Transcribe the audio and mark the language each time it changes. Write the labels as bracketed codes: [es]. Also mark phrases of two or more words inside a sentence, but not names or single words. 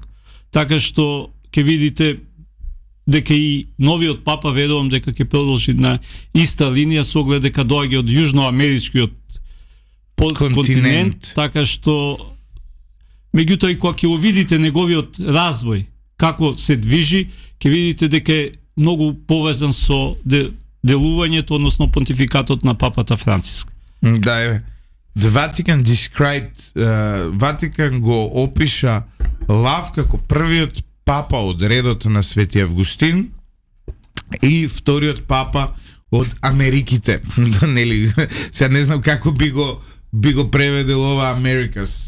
[mk] Така што ќе видите дека и новиот папа, верувам дека ќе продолжи на иста линија со оглед дека доаѓа од јужноамеричкиот континент, така што меѓутоа и кога ќе видите неговиот развој, како се движи, ќе видите дека е многу повезан со делувањето, односно понтификатот на папата Франциск. Да, е. [en] The Vatican described, [mk] Ватикан го опиша Лав како првиот папа од редот на Свети Августин и вториот папа од Америките. Нели, сега не знам како би го преведел ова Americas.